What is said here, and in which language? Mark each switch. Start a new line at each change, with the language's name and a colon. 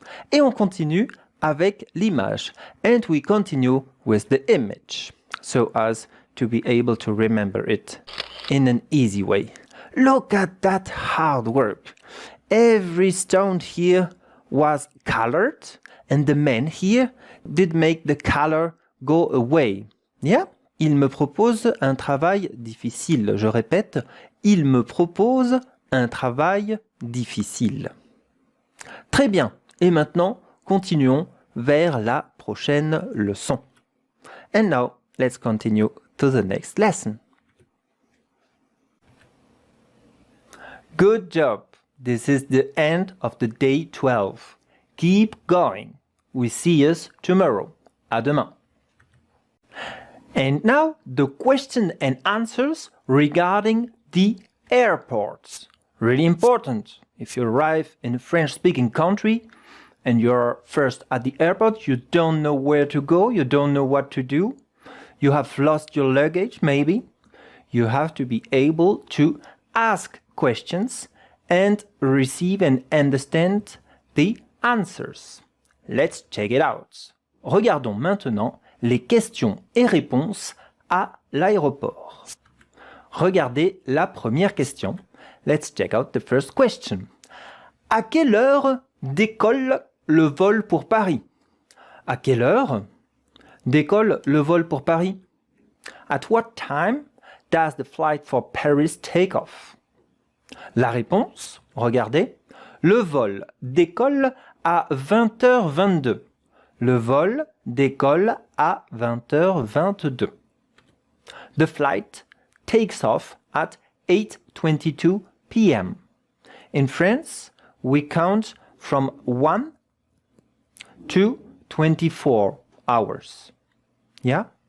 French: Et on continue avec l'image.
English: And we continue with the image, so as to be able to remember it in an easy way. Look at that hard work. Every stone here was colored, and the man here did make the color go away.
French: Yeah? Il me propose un travail difficile. Je répète, il me propose un travail difficile. Très bien. Et maintenant, continuons vers la prochaine leçon.
English: And now, let's continue to the next lesson. Good job. This is the end of the day 12. Keep going. We see us tomorrow.
French: À demain.
English: And now the question and answers regarding the airports. Really important. If you arrive in a French-speaking country and you're first at the airport, you don't know where to go, you don't know what to do, you have lost your luggage maybe, you have to be able to ask questions and receive and understand the answers. Let's check it out.
French: Regardons maintenant les questions et réponses à l'aéroport. Regardez la première question.
English: Let's check out the first question.
French: À quelle heure décolle le vol pour Paris? À quelle heure décolle le vol pour Paris?
English: At what time does the flight for Paris take off?
French: La réponse, regardez, le vol décolle à 20h22. Le vol décolle à 20h22.
English: The flight takes off at 8:22 p.m. In France, we count from 1 to 24 hours. Yeah?